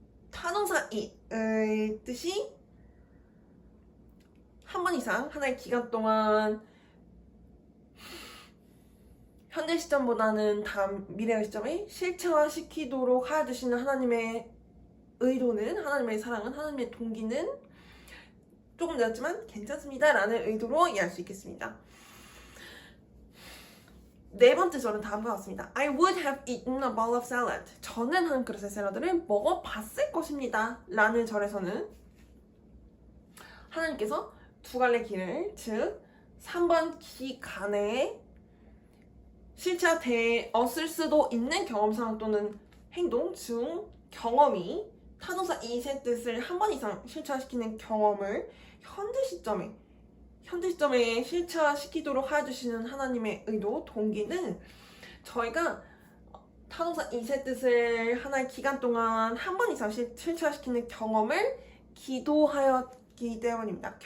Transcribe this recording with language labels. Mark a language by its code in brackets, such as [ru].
[ko] 타동사 eat의 뜻이 한 번 이상 하나의 기간 동안 현재 시점보다는 다음 미래의 시점에 실체화시키도록 하여주시는 하나님의 의도는, 하나님의 사랑은, 하나님의 동기는 조금 늦었지만 괜찮습니다 라는 의도로 이해할 수 있겠습니다. 네 번째 절은 다음과 같습니다. [en] I would have eaten a bowl of salad. [ko] 저는 한 그릇의 샐러드를 먹어봤을 것입니다 라는 절에서는 하나님께서 두 갈래 길을, 즉 3번 기간에 실체화되었을 수도 있는 경험상 또는 행동 중 경험이 타동사 is의 뜻을 한 번 이상 실체화시키는 경험을 현재 시점에 실체화시키도록 하여주시는 하나님의 의도, 동기는 저희가 타동사 is의 뜻을 하나의 기간 동안 한 번 이상 실체화시키는 경험을 기도하였기 때문입니다.